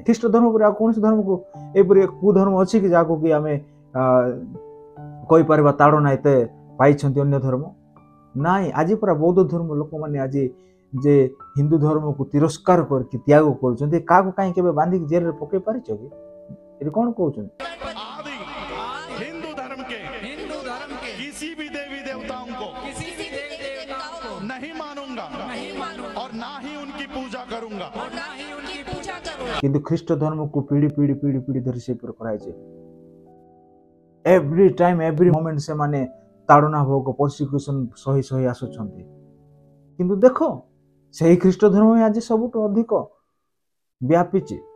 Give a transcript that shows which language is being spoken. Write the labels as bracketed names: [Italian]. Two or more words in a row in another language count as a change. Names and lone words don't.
[Odia] ଖ୍ରୀଷ୍ଟ ଧର୍ମ ପରେ ଆଉ କୌଣସି ଧର୍ମକୁ ଏପରି କୁଧର୍ମ ଅଛି କି ଯାହାକୁ କି ଆମେ କହିପାରିବା ତାଡ଼ନା ଏତେ ପାଇଛନ୍ତି ଅନ୍ୟ ଧର୍ମ? ନାଇଁ। ଆଜି ପୁରା ବୌଦ୍ଧ ଧର୍ମ ଲୋକମାନେ ଆଜି ଯେ ହିନ୍ଦୁ ଧର୍ମକୁ ତିରସ୍କାର କରିକି ତ୍ୟାଗ କରୁଛନ୍ତି, କାହାକୁ କାହିଁ କେବେ ବାନ୍ଧିକି ଜେଲରେ ପକେଇ ପାରିଛ କି? ଏଠି କ'ଣ କହୁଛନ୍ତି? [Hindi] आदि हिंदू धर्म के किसी भी देवी देवताओं को नहीं मानूंगा और ना ही उनकी पूजा करूंगा। [Odia] କିନ୍ତୁ ଖ୍ରୀଷ୍ଟ ଧର୍ମକୁ ପିଢ଼ି ପିଢ଼ି ପିଢ଼ି ପିଢ଼ି ଧରି ସେପରି କରାଯାଇଛି। [English] every time, every moment [Odia] ସେମାନେ ତାଡ଼ନା ଭୋଗ, ପରସିକ୍ୟୁସନ ସହି ଆସୁଛନ୍ତି। କିନ୍ତୁ ଦେଖ, ସେହି ଖ୍ରୀଷ୍ଟ ଧର୍ମ ହିଁ ଆଜି ସବୁଠୁ ଅଧିକ ବ୍ୟାପିଛି।